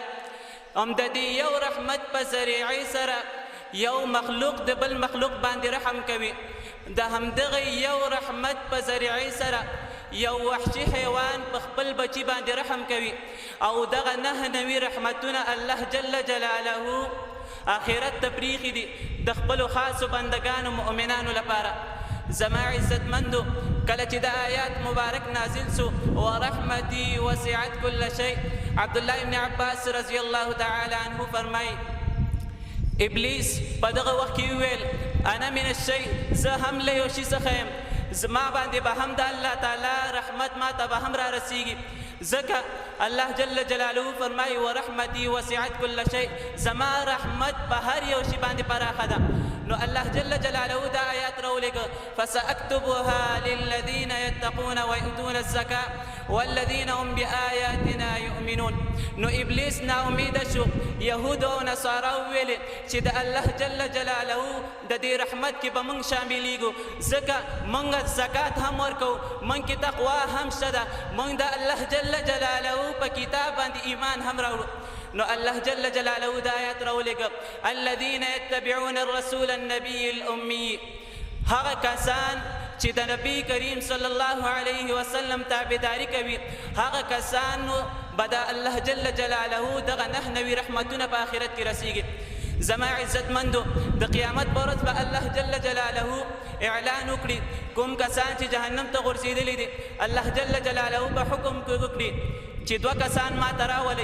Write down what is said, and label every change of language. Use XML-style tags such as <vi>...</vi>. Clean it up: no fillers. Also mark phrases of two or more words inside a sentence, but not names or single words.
<ps>هم د دې یو رحمت په ذریعې سره یو مخلوق د بل مخلوق باندې رحم کوي، د همدغه یو رحمت په ذریعې سره یو وحشي حیوان په خپل بچی باندې رحم کوي، او دغه 9 رحمتونه الله</ps> <ar>جل جلاله</ar> <ps>آخرت ته پریښي دي د خپلو خاصو بندگانو مؤمنانو لپاره. زما عزتمندو کله چې د آیات مبارک نازل سو</ps> <ar>ورحمتي وسعت كل شيء،</ar> <ps>عبدالله ابن عباس</ps> <ar>رضی الله تعالی عنه</ar> <ps>فرمای ابلیس په دغه وخت کې ویل</ps> <ar>انا من الشيء،</ar> <ps>زه هم له یو شي څخه یم، زما باندې به هم د الله تعالی رحمت ما ته به هم را رسیږي، ځکه الله</ps> <ar>جل جلاله</ar> <ps>فرمایي</ps> <ar>ورحمتي وسعت كل شيء،</ar> <ps>زما رحمت په هر یو شي باندې پراخه ده. نو الله</ps> <ar>جل جلاله</ar> <ps>دا آیات راولېږه</ps> <ar>فسأكتبها للذين يتقون ويؤتون الزكاة والذين هم بآياتنا يؤمنون.</ar> <ps>نو ابلیس نا امید شو، یهود او نصارا ویل چې د الله</ps> <ar>جل جلاله</ar> <ps>د دې رحمت کې به موږ شاملېږو، ځکه موږ زکات هم ورکو، موږ کې تقوا هم شته ده، موږ د الله</ps> <ar>جل جلاله</ar> <ps>په کتاب باندې ایمان هم راوړو. نو الله</ps> <ar>جل جلاله</ar> <ps>دا آیات راولېږه</ps> <ar>الذين يتبعون الرسول النبي الأمي،</ar> <ps>هغه کسان چې د نبی کریم</ps> <ar>صلی الله علیه وسلم</ar> <ps>تابعداري کوي هغه کسانو به د الله</ps> <ar>جل جلاله</ar> <ps>دغه 9 رحمتونه په آخرت کې رسیږي. زما عزتمندو د قیامت په ورځ به الله</ps> <ar>جل جلاله</ar> <ps>اعلان وکړي کوم کسان چې جهنم ته غورځېدلي دي الله</ps> <ar>جل جلاله</ar> <ps>به حکم وکړي چې 2 کسان ما ته راولئ.</ps>